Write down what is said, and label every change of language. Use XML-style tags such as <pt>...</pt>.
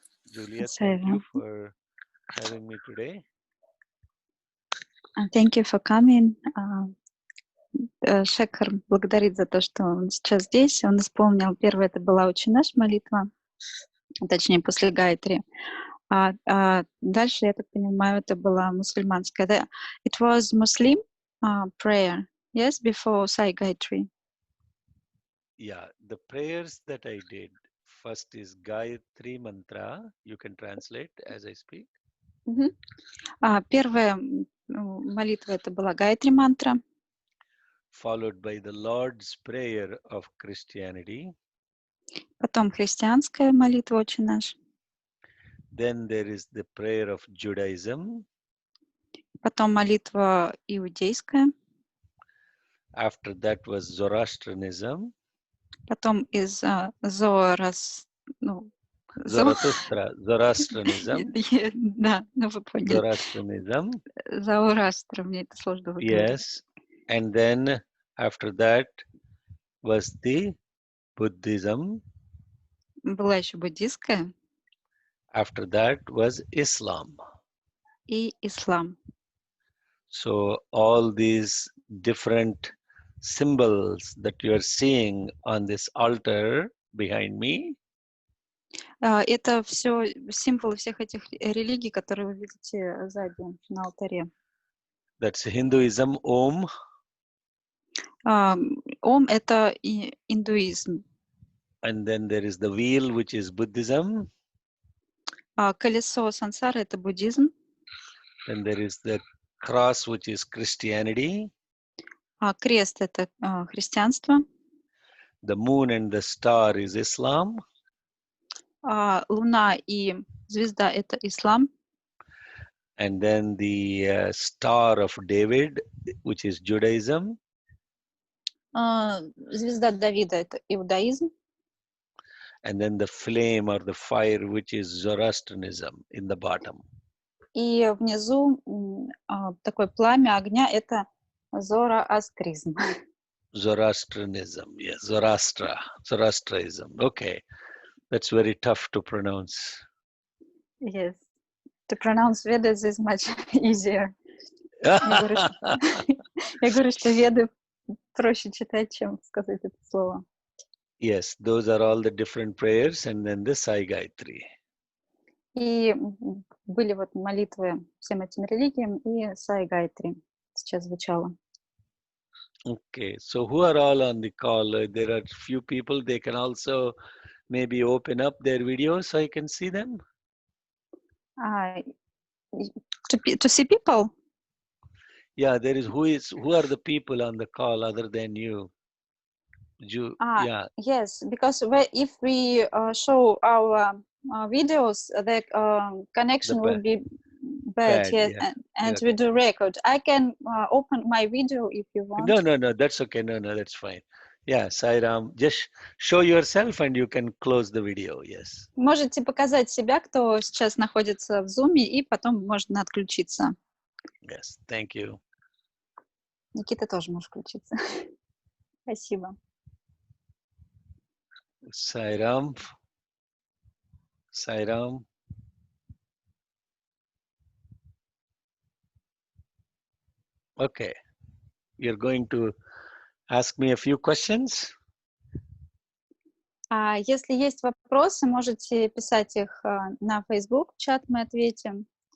<en>Julia, thank you for having me today. Thank you for coming.</en> <ru>Шекхар благодарит за то, что он сейчас здесь. Он исполнил первое, это была очень наша молитва, точнее, после Гайатри. А дальше, я так понимаю, это была мусульманская.</ru> <en>It was Muslim prayer, yes, before Sai Gayatri. Yeah, the prayers that I did, first is Gayatri mantra. You can translate as I speak.</en> <ru>Первая молитва это была Гайатри мантра.</ru> <en>Followed by the Lord's Prayer of Christianity.</en> <ru>Потом христианская молитва Отче наш.</ru> <en>Then there is the prayer of Judaism.</en> <ru>Потом молитва иудейская.</ru> <en>After that was Zoroastrianism.</en> <ru>Потом из</ru> <en>Zoroastrianism.</en> <ru>Да, ну вы поняли.</ru> <en>Zoroastrianism.</en> <ru>Зороастр, мне это сложно выговорить.</ru> <en>Yes. And then after that was the Buddhism.</en> <ru>Была еще буддийская.</ru> <en>After that was Islam.</en> <ru>И ислам.</ru> <en>So all these different symbols that you are seeing on this altar behind me.</en> <ru>Это все символы всех этих религий, которые вы видите сзади на алтаре.</ru> <en>That's Hinduism, Om.</en> <ru>Ом — это индуизм.</ru> <en>And then there is the wheel, which is Buddhism.</en> <ru>Колесо сансары — это буддизм.</ru> <en>Then there is the cross, which is Christianity.</en> <ru>Крест — это христианство.</ru> <en>The moon and the star is Islam.</en> <ru>Луна и звезда — это ислам.</ru> <en>And then the Star of David, which is Judaism.</en> <ru>Звезда Давида — это иудаизм.</ru> <en>And then the flame or the fire, which is Zoroastrianism in the bottom.</en> <ru>И внизу такое пламя огня — это зороастризм.</ru> <en>Zoroastrianism, yes, Zoroastrianism. Okay, that's very tough to pronounce. Yes, to pronounce Vedas is much easier.</en> <ru>Я говорю, что Веды проще читать, чем сказать это слово.</ru> <en>Yes, those are all the different prayers, and then the Sai Gayatri.</en> <ru>И были вот молитвы всем этим религиям, и Саи Гайатри сейчас звучало.</ru> <en>Okay, so who are all on the call? There are few people. They can also maybe open up their videos so I can see them. To see people? Yeah, there is. Who are the people on the call other than you? Yeah. Yes, because if we show our videos, the connection will be bad. Yes, yeah. and we do record. I can open my video if you want. No, that's okay. No, that's fine. Yeah, Sai Ram, just show yourself and you can close the video. Yes.</en> <ru>Можете показать себя, кто сейчас находится в Zoom, и потом можно отключиться.</ru> <en>Yes, thank you.</en> <ru>Никита тоже может включиться. Спасибо.</ru> <en>Sairam. Sairam. Okay, you're going to ask me a few questions.</en> <ru>Если есть вопросы, можете писать их на Facebook, в чат мы ответим.</ru>